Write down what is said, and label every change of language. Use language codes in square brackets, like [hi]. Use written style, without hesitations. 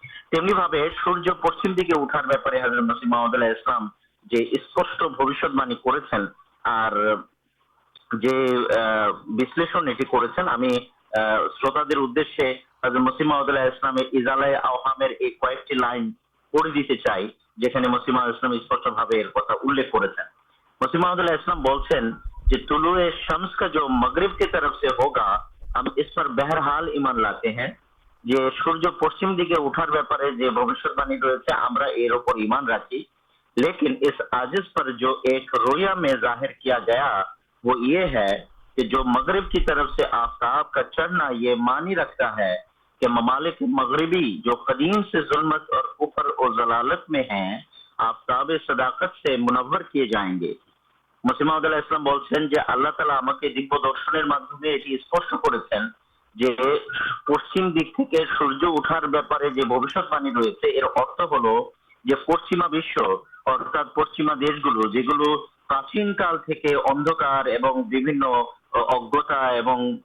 [bn] তেমনি ভাবে সূর্য পশ্চিম দিকে উঠার ব্যাপারে হযরত মসিহ মাউদ আলাইহিস সালাম যে স্পষ্ট ভবিষ্যৎবাণী করেছেন আর যে বিশ্লেষণ এটি করেছেন, আমি শ্রোতাদের উদ্দেশ্যে হযরত মসিহ মাউদ আলাইহিস সালামের ইজালায়ে আওহামের এই কয়েকটি লাইন পড়ে দিতে চাই, যেখানে মসিহ মাউদ আলাইহিস সালাম স্পষ্টভাবে এর কথা উল্লেখ করেছেন। মসিহ মাউদ আলাইহিস সালাম বলছেন যে [hi] তুলুয়ে শামস কা जो मगरिब की तरफ से होगा हम इस पर बहरहाल ईमान लाते हैं, [bn] যে সূর্য পশ্চিম দিকে ওঠার ব্যাপারে যে ভবিষ্যৎবাণী রয়েছে আমরা এর উপর ঈমান রাখি। [hi] लेकिन इस आजिज पर जो एक रोया में जाहिर किया गया वो ये है कि जो मगरिब की तरफ से आफताब का चढ़ना ये मानी रखता है कि ममालिक मगरिबी जो कदीम से जुल्मत और कुफर और जलालत में हैं आफ्ताब सदाकत से मुनव्वर किए जाएंगे। [bn] মুসলিমাউদ আলাইহিস সালাম বলছেন যে আল্লাহ তাআলা আমাকে দিব্য দর্শনের মাধ্যমে এটি স্পষ্ট করেছেন যে পশ্চিম দিক থেকে সূর্য ওঠার ব্যাপারে যে ভবিষ্যৎবাণী রয়েছে এর অর্থ হলো যে পশ্চিমা বিশ্ব অর্থাৎ পশ্চিমা দেশগুলো যেগুলো প্রাচীনকাল থেকে অন্ধকার এবং বিভিন্ন অজ্ঞতা এবং